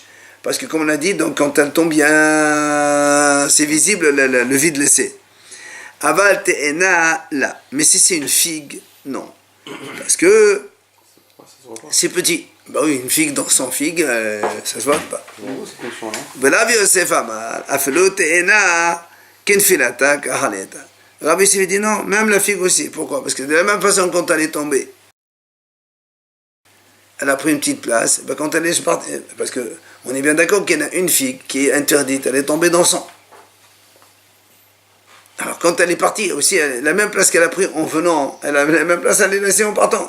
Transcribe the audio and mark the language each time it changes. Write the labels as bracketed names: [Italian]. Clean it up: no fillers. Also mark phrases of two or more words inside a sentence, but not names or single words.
[French] Parce que comme on a dit, donc quand elle tombe bien, c'est visible le vide laissé. [Hebrew] אבל תאנה לא. [French] Mais si c'est une figue, non. Parce que c'est petit. Bah oui, une figue dans 100 figues, ça se voit pas. [Hebrew] רבי יוסף אמר, אפילו תאנה כנפילתה כך עליתה. [French] Rabbi Yosef dit non, même la figue aussi. Pourquoi? Parce que de la même façon, quand elle est tombée, elle a pris une petite place. Ben quand elle est partie, parce que on est bien d'accord qu'il y en a une figue qui est interdite, elle est tombée dans 100. Alors quand elle est partie aussi, la même place qu'elle a pris en venant, elle a la même place à les laisser en partant.